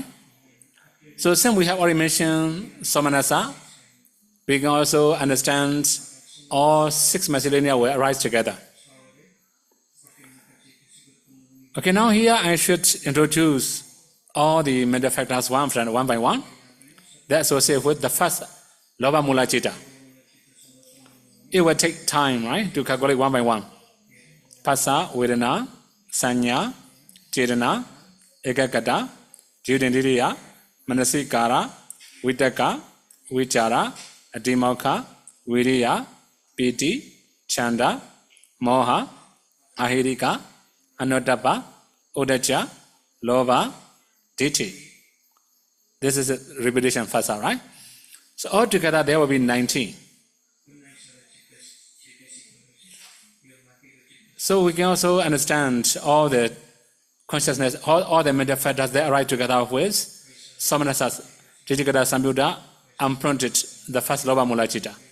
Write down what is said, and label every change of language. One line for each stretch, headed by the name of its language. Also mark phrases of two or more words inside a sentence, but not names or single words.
English: So since we have already mentioned Samanasa, we can also understand all 6 miscellanea will arise together. Okay, now here I should introduce all the mental factors one by one that associate with the first
Pali: Lobha Mula Citta.
English: It will take time, right, to calculate one by one.
Pali: Phassa, Vedana, Sanya, Cetana, Ekaggata, Jivindriya, Manasikara, Vitakka, Vichara, Adhimokha, Viriya, Piti, Chanda, Moha, Ahirika, Anuttapa, Uddhacca, Lobha, Ditthi.
English: This is a repetition Phassa, right? So altogether there will be 19. So we can also understand all the consciousness, all the mental factors that arise together with
Pali: Samanasas, Ditthikata, Samyutta,
English: unprinted, the first
Pali: Lobha Mula Citta.